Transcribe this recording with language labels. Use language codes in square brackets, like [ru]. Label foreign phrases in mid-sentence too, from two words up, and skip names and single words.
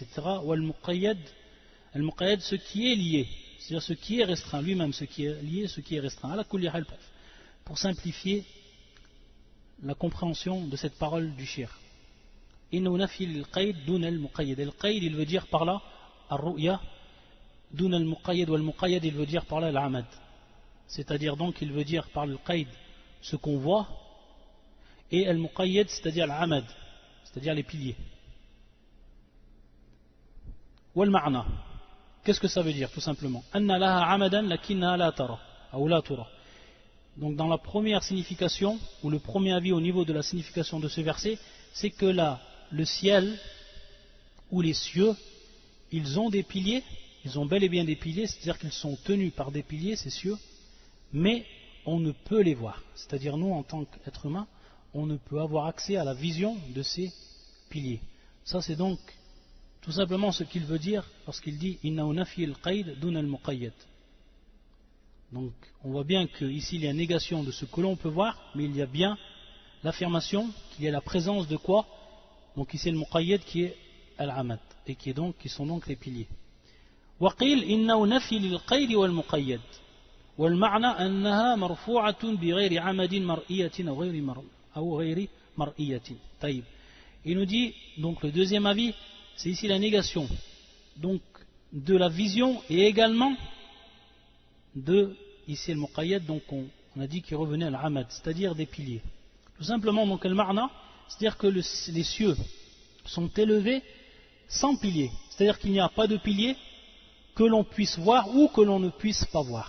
[fr] Ou al-muqayyad, ce qui est lié, c'est-à-dire ce qui est restreint, lui-même ce qui est lié, ce qui est restreint. Pour simplifier la compréhension de cette parole du shir. Al-qayd, il veut dire par là al-ru'ya, [ar] دون المقيد والمقيد, [fr] il veut dire par là al-amad. C'est-à-dire donc, il veut dire par le qayd ce qu'on voit, et al-muqayyad, c'est-à-dire al-amad, c'est-à-dire les piliers. Wal-ma'na, qu'est-ce que ça veut dire tout simplement? [ar] أن لها عمدا لكن لا ترى, ou لا ترى. [fr] Donc dans la première signification, ou le premier avis au niveau de la signification de ce verset, c'est que là, le ciel ou les cieux, ils ont des piliers, ils ont bel et bien des piliers, c'est-à-dire qu'ils sont tenus par des piliers, ces cieux, mais on ne peut les voir. C'est-à-dire nous, en tant qu'être humain, on ne peut avoir accès à la vision de ces piliers. Ça c'est donc tout simplement ce qu'il veut dire lorsqu'il dit « [ar] إنه نفي القيد دون المقيد ». [fr] Donc on voit bien qu'ici il y a négation de ce que l'on peut voir, mais il y a bien l'affirmation qu'il y a la présence de quoi? Donc ici le muqayyad qui est al-amad, et qui sont donc les piliers. [ar] وقيل إنه نفي للقيد والمقيد والمعنى أنها مرفوعة بغير عمد مرئية أو غير مرئية. طيب. [fr] Il nous dit, donc le deuxième avis, c'est ici la négation donc de la vision et également de, ici le muqayyad, donc on a dit qu'il revenait à l'amad, c'est-à-dire des piliers. Tout simplement, donc al-ma'na, c'est-à-dire que les cieux sont élevés sans piliers, c'est-à-dire qu'il n'y a pas de piliers que l'on puisse voir ou que l'on ne puisse pas voir.